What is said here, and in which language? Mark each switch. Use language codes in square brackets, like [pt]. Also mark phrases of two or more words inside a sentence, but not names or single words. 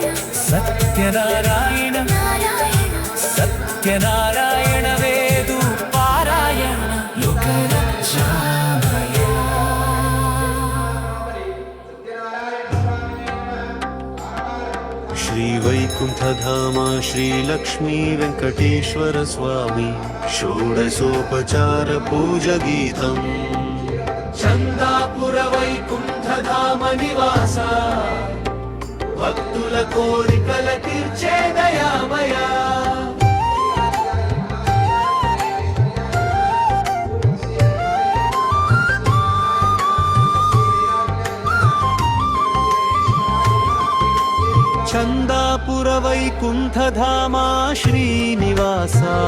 [te] సత్యనారాయణ నారాయణ సత్యనారాయణ వేదు పారాయణ లోకరక్షామయ [sa] శ్రీ వైకుంఠ कुण्ठधाम श्रीलक्ष्मी वेङ्कटेश्वर स्वामी षोडशोपचार पूजगीतम् [te] చందాపుర వైకుంఠధామ నివాస భక్తుల కోరికల తీర్చే దయామయ చందాపుర వైకుంఠధామ శ్రీనివాస